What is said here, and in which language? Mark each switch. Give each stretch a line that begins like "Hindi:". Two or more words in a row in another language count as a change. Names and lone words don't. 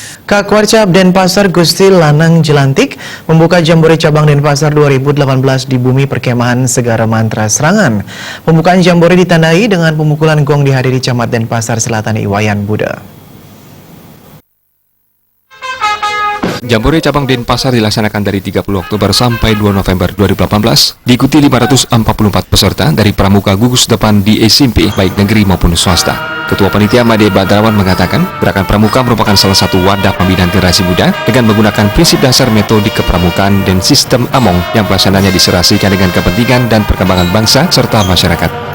Indonesian: Kak Warcap Denpasar Gusti Lanang Jelantik membuka Jambore Cabang Denpasar 2018 di Bumi Perkemahan Segara Mantra Serangan. Pembukaan Jambore ditandai dengan pemukulan gong dihadiri Camat Denpasar Selatan Iwayan Buddha. Jambore Cabang Denpasar dilaksanakan dari 30 Oktober sampai 2 November 2018, diikuti 544 peserta dari pramuka gugus depan di SMP, baik negeri maupun swasta. Ketua Panitia Made Badrawan mengatakan, gerakan pramuka merupakan salah satu wadah pembinaan generasi muda dengan menggunakan prinsip dasar metodik kepramukaan dan sistem Among yang pelaksananya diserasikan dengan kepentingan dan perkembangan bangsa serta masyarakat.